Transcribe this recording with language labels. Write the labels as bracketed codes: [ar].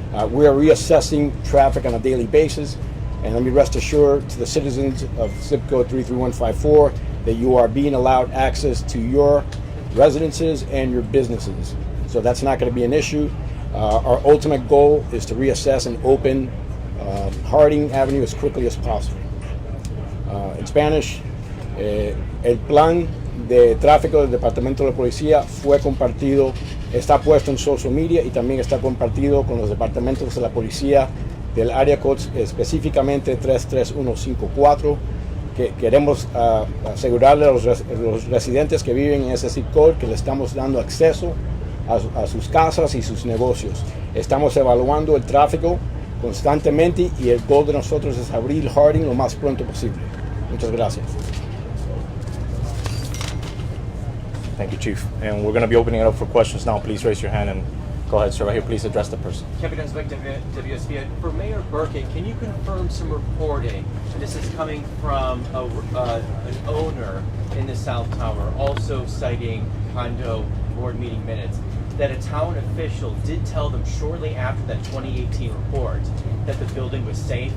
[en] We are reassessing traffic on a daily basis, and let me rest assured to the citizens of zip code 33154 that you are being allowed access to your residences and your businesses. So that's not going to be an issue. Our ultimate goal is to reassess and open Harding Avenue as quickly as possible. In Spanish, [es] el plan de tráfico del Departamento de la Policía fue compartido, está puesto en social media y también está compartido con los departamentos de la policía del área code, específicamente 33154, que queremos asegurarle a los residentes que viven en ese zip code que le estamos dando acceso a sus casas y sus negocios. Estamos evaluando el tráfico constantemente y el goal de nosotros es abrir Harding lo más pronto posible. Muchas gracias. [en] Thank you, Chief. And we're going to be opening it up for questions now. Please raise your hand and go ahead, sir. Right here, please address the person. Kevin Dunsbeck, WSB. For Mayor Burkett, can you confirm some reporting? And this is coming from an owner in the South Tower, also citing condo board meeting minutes, that a town official did tell them shortly after that 2018 report that the building was safe.